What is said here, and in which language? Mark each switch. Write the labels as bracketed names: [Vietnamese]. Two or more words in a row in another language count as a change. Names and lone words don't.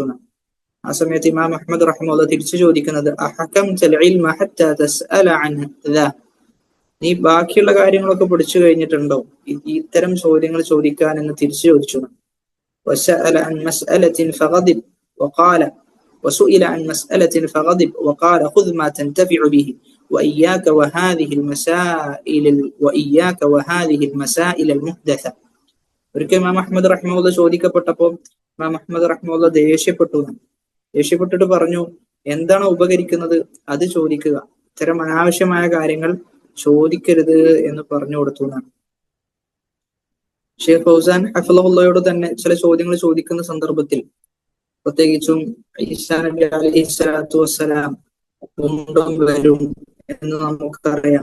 [Malayalam] ആ സമയത്ത് ഇമാം അഹ്മദ് റഹ്മഹുല്ല തിരിച്ചു ചോദിക്കുന്നത് [Arabic] أأحكمت العلم حتى تسأل عن ذا. [Malayalam] നീ ബാക്കിയുള്ള കാര്യങ്ങളൊക്കെ പഠിച്ചു കഴിഞ്ഞിട്ടുണ്ടോ ഇത്തരം ചോദ്യങ്ങൾ ചോദിക്കാൻ എന്ന് തിരിച്ചു ചോദിച്ചു. [Arabic] وسئل عن مسألة فغضب وقال وسئل عن مسألة فغضب وقال خذ ما تنتفع به وإياك وهذه المسائل المحدثة. [Malayalam] ഒരിക്കൽ ഇമാം അഹ്മദ് റഹ്മത്തുള്ളാഹി ചോദിക്കപ്പെട്ടപ്പോൾ ഇമാം അഹ്മദ് റഹ്മത്തുള്ളാഹി ദേഷ്യപ്പെട്ടിട്ട് പറഞ്ഞു, എന്താണ് ഉപകരിക്കുന്നത് അത് ചോദിക്കുക, ഇത്തരം അനാവശ്യമായ കാര്യങ്ങൾ ചോദിക്കരുത് എന്ന് പറഞ്ഞു കൊടുത്തു എന്നാണ്. ഷെയ്ഖ് ഫൗസാൻ ഹഫിളഹുള്ളയോട് തന്നെ ചില ചോദ്യങ്ങൾ ചോദിക്കുന്ന സന്ദർഭത്തിൽ, പ്രത്യേകിച്ചും ഈസാ നബി [Arabic] عليه الصلاة والسلام [Malayalam] വീണ്ടും വരും എന്ന് നമുക്കറിയാം.